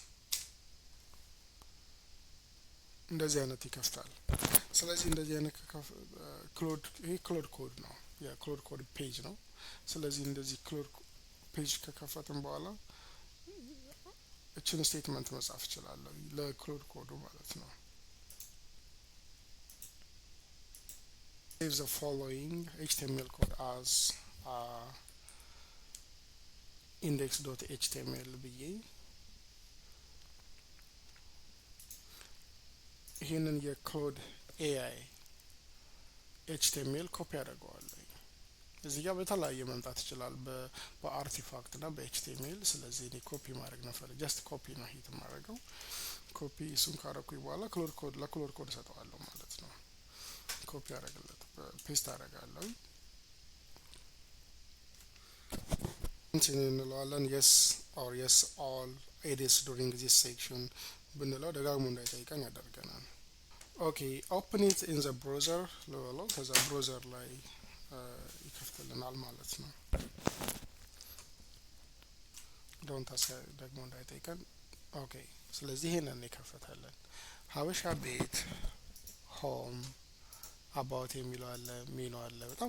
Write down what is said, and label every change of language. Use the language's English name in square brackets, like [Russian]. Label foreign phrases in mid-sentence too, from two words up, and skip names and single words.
[Amharic] እንደዚህ አይነት ይከፍታል ስለዚህ እንደዚህ አይነት ክሎድ ይሄ ክሎድ ኮድ ነው የክሎድ ኮድ ፔጅ ነው ስለዚህ እንደዚህ ክሎድ ፔጅ ከከፈትን በኋላ እችን ስቴትመንት መጻፍ እችላለሁ ለክሎድ ኮዱ ማለት ነው [English] save the following html code as [Amharic] index.html ብዬ ይሄንን የክሎድ ኤአይ ኤችቲኤምኤል ኮፒ አደርገዋለሁ እዚህ ጋር በተለያየ መምጣት ይችላል በአርቲፋክት እና በኤችቲኤምኤል ስለዚህ እኔ ኮፒ ማድረግ ነው ፈልግ [English] just copy [Amharic] ነው ሂት ማድረገው ኮፒ እሱን ካረኩኝ በኋላ ክሎድ ኮድ ለክሎድ ኮድ ሰጠዋለሁ ማለት ነው ኮፒ አደረግለት ፔስት አደርጋለሁ እንለዋለን [English] yes or yes all edits during this section [Amharic] ብንለው ደጋግሞ እንዳይጠይቀን ያደርገናል ኦኬ [English] open it in the browser [Amharic] ልበለው ከዛ ብሮዘር ላይ ይከፍትልናል ማለት ነው [English] don't ask [Amharic] ደግሞ እንዳይጠይቀን ኦኬ ስለዚህ ይሄንን ይከፈታለን ሀበሻ ቤት [English] home about [Amharic] የሚለው አለ ሜኑ አለ በጣም